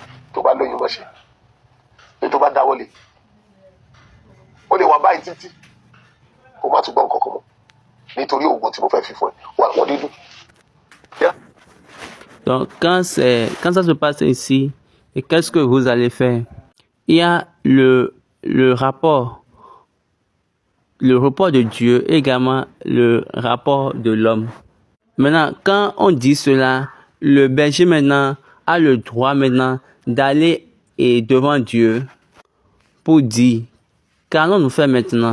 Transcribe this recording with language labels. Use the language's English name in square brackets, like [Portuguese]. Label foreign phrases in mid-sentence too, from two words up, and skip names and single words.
[Yoruba] tó bá lóyún mọ́ṣẹ́ ní tó bá dáwọ́lé ó lè wá báyìí títí kó má tún gbọ́ nǹkan kan mọ́ nítorí oògùn tí mo fẹ́ fi fún ẹ wọ́n dídùn. [French] Donc, quand ça se passe ici, et qu'est-ce que vous allez faire? Il y a le rapport de Dieu, également le rapport de l'homme. Maintenant, quand on dit cela, le berger maintenant a le droit maintenant d'aller devant Dieu pour dire, qu'allons-nous faire maintenant?